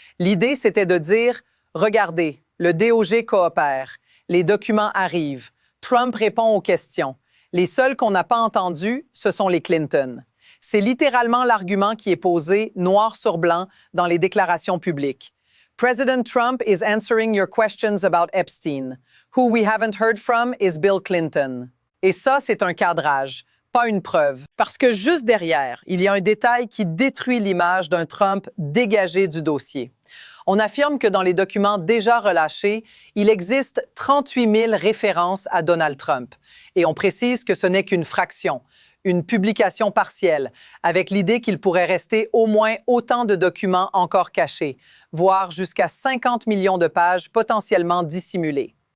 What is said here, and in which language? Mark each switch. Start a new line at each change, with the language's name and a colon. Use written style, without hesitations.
French: L'idée, c'était de dire « Regardez, le DOJ coopère, les documents arrivent, Trump répond aux questions. Les seuls qu'on n'a pas entendus, ce sont les Clinton. » C'est littéralement l'argument qui est posé noir sur blanc dans les déclarations publiques.
English: President Trump is answering your questions about Epstein. Who we haven't heard from is Bill Clinton.
French: Et ça, c'est un cadrage, pas une preuve. Parce que juste derrière, il y a un détail qui détruit l'image d'un Trump dégagé du dossier. On affirme que dans les documents déjà relâchés, il existe 38 000 références à Donald Trump. Et on précise que ce n'est qu'une fraction, une publication partielle, avec l'idée qu'il pourrait rester au moins autant de documents encore cachés, voire jusqu'à 50 millions de pages potentiellement dissimulées.